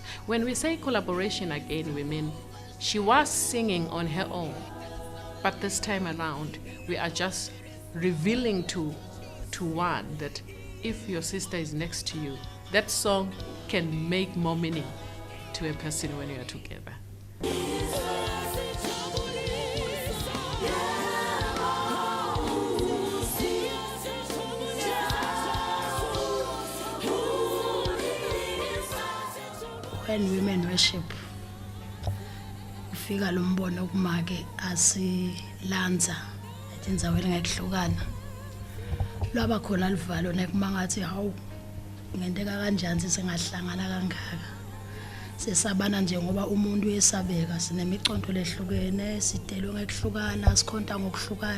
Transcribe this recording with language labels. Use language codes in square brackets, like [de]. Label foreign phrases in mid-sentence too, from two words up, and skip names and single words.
[en] When we say collaboration again, we mean she was singing on her own, but this time around we are just revealing to one that if your sister is next to you, that song can make more meaning to a person when you are together. When Women Worship, [ss] ufika lo mbono kumake asilanza etindzaweni ngekuhlukana. Lwaba khona livalo nekumangathi hawu ngenteka kanjani singahlangana kangaka. Sesabana nje ngoba umuntu uyesabeka, sinemiconto lehlukene, sidelwe ngekuhlukana, sikhonta ngokuhlukana.